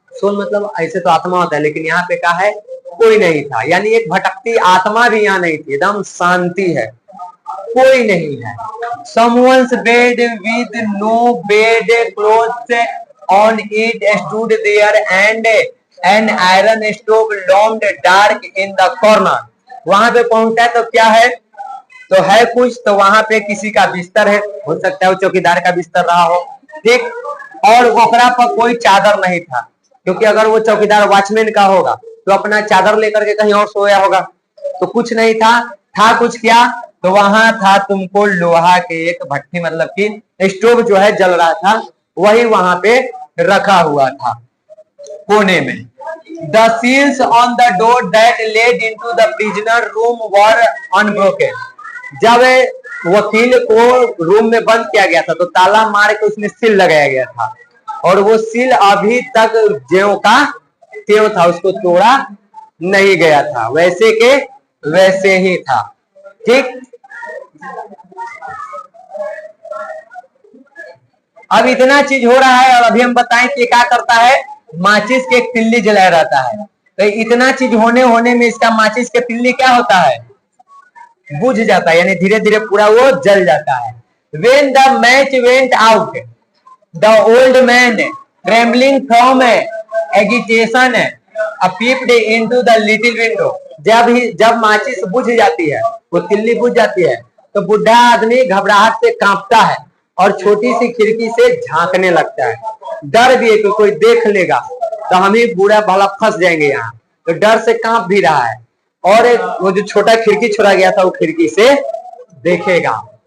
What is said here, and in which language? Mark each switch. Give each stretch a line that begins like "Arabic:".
Hindi: Soul मतलब ऐसे तो आत्मा होता है, लेकिन यहाँ पे क्या है, कोई नहीं था, यानी एक भटकती आत्मा भी यहाँ नहीं थी, एकदम शांति है, कोई नहीं है।
English: Someone's bed with no bed clothes on it stood there and an iron stove loomed dark in the corner।
Hindi: वहां पे पहुंचा तो क्या है, तो है कुछ, तो वहां पे किसी का बिस्तर है, हो सकता है वो चौकीदार का बिस्तर रहा हो, ठीक, और ओकरा पर कोई चादर नहीं था, क्योंकि अगर वो चौकीदार वॉचमैन का होगा तो अपना चादर लेकर के कहीं और सोया होगा, तो कुछ नहीं था। था कुछ क्या, तो वहां था तुमको लोहा के एक भट्टी, मतलब कि स्टोव जो है जल रहा था, वही वहां पे रखा हुआ था कोने में।
English: The seals on the door that led into the prisoner room were unbroken।
Hindi: जब वकील को रूम में बंद किया गया था तो ताला मार के उसमें सील लगाया गया था, और वो सील अभी तक ज्यों का त्यों था, उसको तोड़ा नहीं गया था, वैसे के वैसे ही था, ठीक। अब इतना चीज हो रहा है, और अभी हम बताएं कि क्या करता है, माचिस के एक तिल्ली जलाया रहता है, तो इतना चीज होने में इसका माचिस के तिल्ली क्या होता है, बुझ जाता है, यानी धीरे धीरे पूरा वो जल जाता है।
English: When the match went out, the old man, trembling from agitation, peeped into the little window।
Hindi: जब माचिस बुझ जाती है, वो तिल्ली बुझ जाती है, तो बुढ़ा आदमी घबराहट से कांपता है और छोटी सी खिड़की से झांकने लगता है। डर भी है कि कोई देख लेगा तो हम ही बूढ़ा भला फंस जाएंगे यहाँ, तो डर से कांप भी रहा है, और वो जो छोटा खिड़की छोड़ा गया था वो खिड़की से देखेगा।